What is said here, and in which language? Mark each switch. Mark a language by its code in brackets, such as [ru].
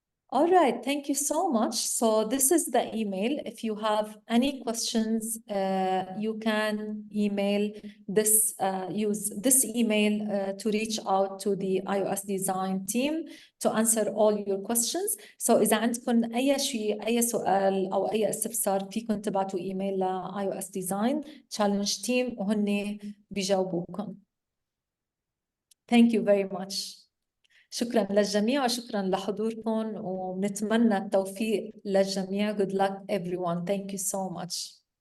[en] All right, thank you so much. So this is the email. If you have any questions, you can email this, use this email to reach out to the iOS design team to answer all your questions. [ar] So إذا عندكم أي شيء، أي سؤال أو أي استفسار، فيكم تبعتوا ايميل ل iOS design challenge team وهن بيجاوبوكم. [en] Thank you very much. [ar] شكرا للجميع وشكرا لحضوركم، ونتمنى التوفيق للجميع. [en] Good luck everyone. Thank you so much.